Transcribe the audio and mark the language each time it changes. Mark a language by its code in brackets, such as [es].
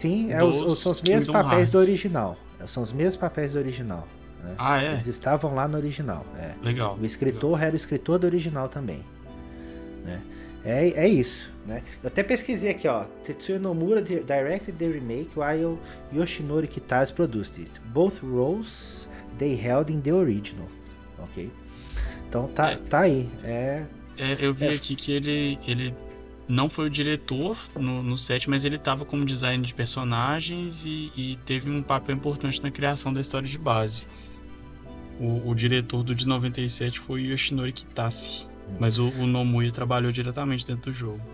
[pt] Sim, são os mesmos papéis do original. São os mesmos papéis do original. Né? É? Eles estavam lá no original. Legal. O escritor era o escritor do original também. Né? É isso. Né? Eu até pesquisei aqui, ó. [en] Tetsuya Nomura directed the remake while Yoshinori Kitase produced it. Both roles they held in the original. [pt] Ok? Então tá aí. Eu vi aqui que ele não foi o diretor no set, mas ele estava como design de personagens e teve um papel importante na criação da história de base. O diretor do de 97 foi o Yoshinori Kitase, mas o Nomura trabalhou diretamente dentro do jogo.